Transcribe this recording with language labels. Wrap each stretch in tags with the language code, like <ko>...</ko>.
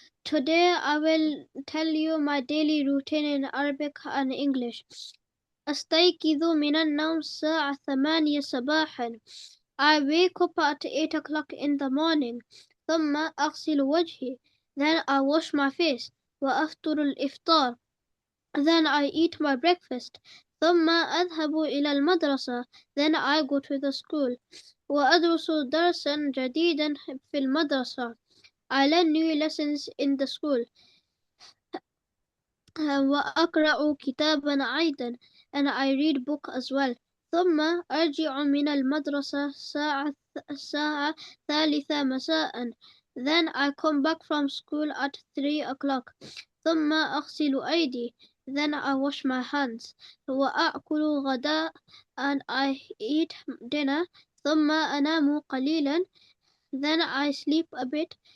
<en>Today I will tell you my daily routine in Arabic and English.</en> <ar>أستيقظ من النوم الساعة 8 صباحا.</ar> <en>I wake up at 8 o'clock in the morning.</en> <ar>ثم أغسل وجهي.</ar> <en>Then I wash my face.</en> <ar>وأفطر الإفطار.</ar> <en>Then I eat my breakfast.</en> <ar>ثم أذهب إلى المدرسة.</ar> <en>Then I go to the school.</en> <ar>وأدرس درسا جديدا في المدرسة.</ar> <en>I learn new lessons in the school.</en> <ar>وأقرأ كتابا أيضا</ar> <en>and I read book as well.</en> <ar>ثم أرجع من المدرسة الساعة 3 مساء.</ar> <en>Then I come back from school at 3 o'clock.</en> <ar>ثم أغسل أيدي.</ar> <en>Then I wash my hands.</en> <ar>وأأكل غداء</ar> <en>and I eat dinner.</en> <ar>ثم أنام قليلا.</ar> <en>Then I sleep a bit.</en>